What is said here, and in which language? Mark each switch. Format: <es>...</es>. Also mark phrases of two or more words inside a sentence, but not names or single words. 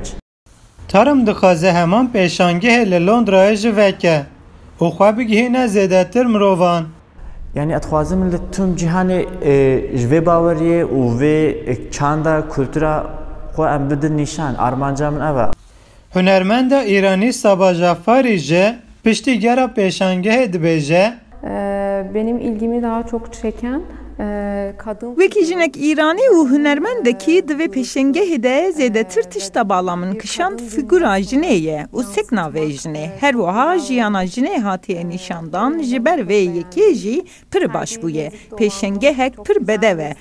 <ku>Tarım dixwaze heman pêşangehê li Londrayê jî veke û xwe bigihîne zêdetir mirovan. Yani dixwazim li tüm cîhanê ji vê baweriyê û vê çanda kultura xwe em bidin nîşan armanca min ev e. Hunermenda İranî Saba Jafarî jî piştî gera pêşangehê dibêje</ku> <tr>benim ilgimi daha çok çeken kadın...</tr> <ku>Wekî jinek İranî û hunermendekî di vê pêşengehê de zêdetir tişta balamın kişand fîgura jinê ye û sekna vê jinê. Her wiha jiyana jinê hatiye nîşandan ji ber vê yekê jî pir baş bûye. Pêşengehek pir bedev e.</ku>